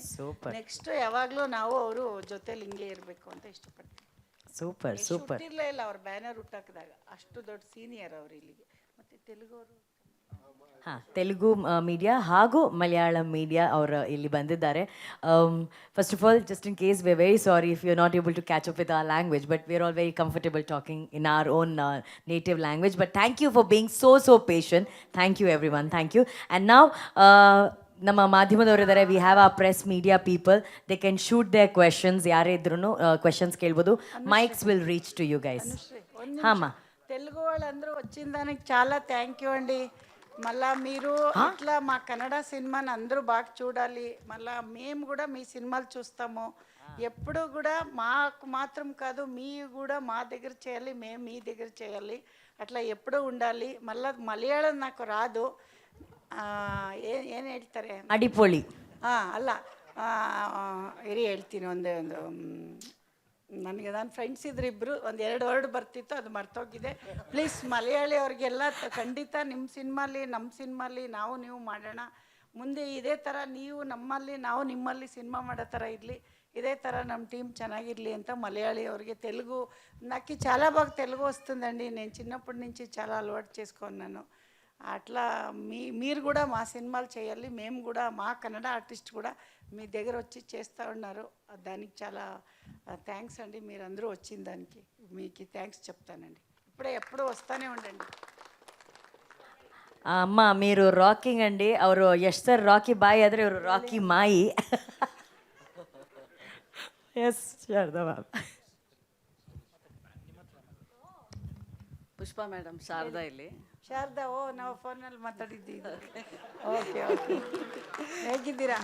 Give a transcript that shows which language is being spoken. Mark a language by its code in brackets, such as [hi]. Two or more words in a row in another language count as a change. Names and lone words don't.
[kn] ನೆಕ್ಸ್ಟ್ ಯಾವಾಗಲೂ ನಾವು ಅವರು ಜೊತೆಲಿ ಹಿಂಗೆ ಇರಬೇಕು ಅಂತ ಇಷ್ಟಪಡ್ತೀನಿ. [en] super super. [kn] ಹುಟ್ಟಿರಲೇ ಇಲ್ಲ ಅವ್ರ ಬ್ಯಾನರ್ ಹುಟ್ಟಾಕಿದಾಗ, ಅಷ್ಟು ದೊಡ್ಡ ಸೀನಿಯರ್ ಅವರು ಇಲ್ಲಿಗೆ. ಮತ್ತು ತೆಲುಗವರು, ತೆಲುಗು ಮೀಡಿಯಾ ಹಾಗೂ ಮಲಯಾಳಂ ಮೀಡಿಯಾ ಅವರು ಇಲ್ಲಿ ಬಂದಿದ್ದಾರೆ. [en] First of all, just in case we are very sorry if you are not able to catch up with our language, but we are all very comfortable talking in our own native language. But thank you for being so patient. Thank you every one, thank you. [kn] ಆ್ಯಂಡ್ ನಾವು ನಮ್ಮ ಮಾಧ್ಯಮದವರು ಇದ್ದಾರೆ, [en] we have a press media people, they can shoot their questions. [kn] ಯಾರೇ ಇದ್ರೂ ಕ್ವೆಶನ್ಸ್ ಕೇಳ್ಬೋದು. [en] mics will reach to you guys. ಹಾಂ, [te] తెలుగు వాళ్ళందరూ వచ్చిన దానికి చాలా [en] thank you [te] అండి. మళ్ళా మీరు ఇట్లా మా కన్నడ సినిమాని అందరూ బాగా చూడాలి. మళ్ళా మేము కూడా మీ సినిమాలు చూస్తాము. ఎప్పుడు కూడా మాకు మాత్రం కాదు, మీ కూడా మా దగ్గర చేయాలి, మేము మీ దగ్గర చేయాలి, అట్లా ఎప్పుడూ ఉండాలి. మళ్ళీ మలయాళం నాకు రాదు, [kn] ಏನು ಹೇಳ್ತಾರೆ, ಅಡಿಪೊಳಿ. ಅಲ್ಲ, ಇರಿ ಹೇಳ್ತೀನಿ. ಒಂದು ನನಗೆ ನನ್ನ ಫ್ರೆಂಡ್ಸ್ ಇದ್ರು ಇಬ್ಬರು, ಒಂದು 2 ವರ್ಡ್ ಬರ್ತಿತ್ತು, ಅದು ಮರ್ತೋಗಿದೆ. ಪ್ಲೀಸ್ ಮಲಯಾಳಿ ಅವ್ರಿಗೆಲ್ಲ ಖಂಡಿತ ನಿಮ್ಮ ಸಿನಿಮಾಲಿ ನಮ್ಮ ಸಿನಿಮಾಲಿ ನಾವು ನೀವು ಮಾಡೋಣ. ಮುಂದೆ ಇದೇ ಥರ ನೀವು ನಮ್ಮಲ್ಲಿ ನಾವು ನಿಮ್ಮಲ್ಲಿ ಸಿನಿಮಾ ಮಾಡೋ ಥರ ఇరలి, ఇదే ಥర ನಮ್ಮ టీం ಚೆನ್ನಾಗಿರಲಿ ಅಂತ మలయాళీ ಅವ್ರಿಗೆ. [te] తెలుగు నాకు చాలా బాగా తెలుగు వస్తుందండి, నేను చిన్నప్పటి నుంచి చాలా అలవాటు చేసుకున్నాను. అట్లా మీరు కూడా మా సినిమాలు చేయాలి, మేము కూడా మా కన్నడ ఆర్టిస్ట్ కూడా మీ దగ్గర వచ్చి చేస్తూ ఉన్నారు. దానికి చాలా థ్యాంక్స్ అండి. మీరందరూ వచ్చిన దానికి మీకు థ్యాంక్స్ చెప్తానండి. ఇప్పుడే ఎప్పుడూ వస్తూనే ఉండండి. ಅಮ್ಮ, మీరు ರಾಕಿಂಗ್ ಅಂడి. [kn] ಅವರು ಯಶ್ ಸರ್ ರಾಕಿ ಬಾಯಿ ಆದರೆ ಇವರು ರಾಕಿ ಮಾಯಿ. ಎಸ್ ಶಾರದಾ ಮ್ಯಾಮ್. ಪುಷ್ಪಾ ಮೇಡಮ್, ಶಾರದಾ ಇಲ್ಲಿ. ಶಾರದಾ, ನಾವು ಫೋನಲ್ಲಿ ಮಾತಾಡಿದ್ದೀವಿ. [en] okay okay, [kn] ಹೇಗಿದ್ದೀರಾ?